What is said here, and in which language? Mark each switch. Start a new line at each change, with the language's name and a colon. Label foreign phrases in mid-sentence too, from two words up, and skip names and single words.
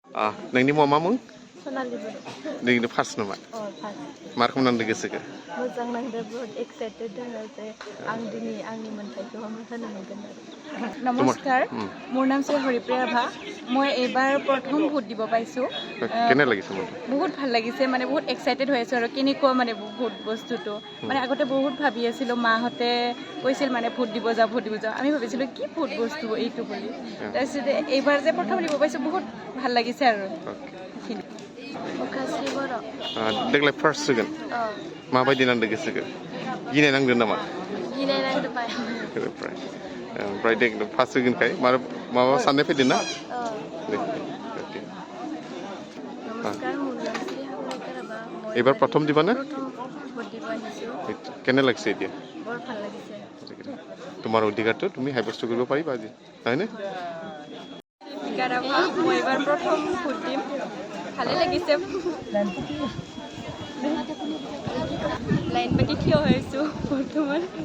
Bodo: नोंनि मुङा मा मुं? सनालि बर'। नोंनो फार्स्ट नामा? फार्स्ट। मा रोखोम नांदों गोसोखो? मोजां नांदों, बहुत एक्साइटेड दङ जे आं दिनै आंनि मोन्थाइखौ होनो मोनगोन आरो।
Assamese: নমস্কাৰ, মোৰ নাম শ্ৰী হৰিপ্ৰিয়া ৰাভা। মই এইবাৰ প্ৰথম ভোট দিব পাইছোঁ। কেনে লাগিছে মনটো? বহুত ভাল লাগিছে, মানে বহুত এক্সাইটেড হৈ আছোঁ আৰু কেনেকুৱা মানে ভোট বস্তুটো। মানে আগতে বহুত ভাবি আছিলোঁ, মাহঁতে কৈছিল মানে ভোট দিব যাওঁ, ভোট দিব যাওঁ। আমি ভাবিছিলোঁ কি ভোট বস্তু এইটো বুলি। তাৰপিছতে এইবাৰ যে প্ৰথম দিব পাইছোঁ, বহুত ভাল লাগিছে আৰু সেইখিনি।
Bodo: अखास्रि बर'। देग्लाय फार्स्ट होगोन। माबायदि नांदों गोसोखो? गिनाय नांदों नामा? गिनाय नांदों बाय। ओमफ्राय देग्लाय फार्स्ट होगोनखाय माबा साननाय फैदों ना?
Assamese: नमस्कार, মোৰ নাম শ্ৰী হাজৰিকা ৰাভা। মই এইবাৰ প্ৰথম দিবা নে? প্ৰথম ভোট দিব আহিছোঁ। কেনে লাগিছে এতিয়া? বৰ ভাল লাগিছে। তোমাৰ অধিকাৰটো তুমি সাব্যস্ত কৰিব পাৰিবা আজি, হয়নে? দীপিকা ৰাভা, মই এইবাৰ প্ৰথম ভোট দিম। ভালে লাগিছে। লাইন পাতি থিয় হৈ আছোঁ বৰ্তমান।